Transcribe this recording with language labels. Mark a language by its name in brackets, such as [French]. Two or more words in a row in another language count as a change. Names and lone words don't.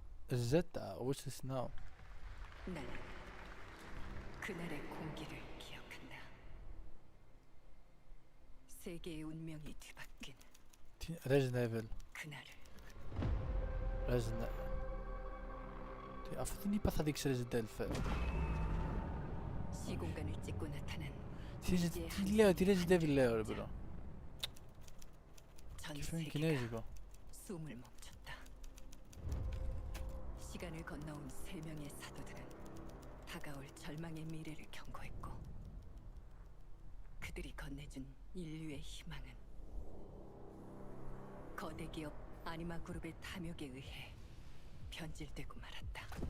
[English] Zeta, which is now. [Korean] 나는 그날의 공기를 기억한다. 세계의 운명이 뒤바뀐 Resident Evil. 그날을. [Greek] Resident. Αφού δεν είπα θα δείξει Resident Evil. [Korean] 시공간을 찍고 나타난 [Greek] Τι λέω, τι Resident Evil λέω ρε μπρο. [Korean] 전 [Greek] Και φαίνεται [Korean] 세계가 [Greek] κινέζικο. [Korean] 숨을 멈췄다. 시간을 건너온 세 명의 사도들은 다가올 절망의 미래를 경고했고, 그들이 건네준 인류의 희망은 거대 기업 아니마 그룹의 탐욕에 의해 변질되고 말았다.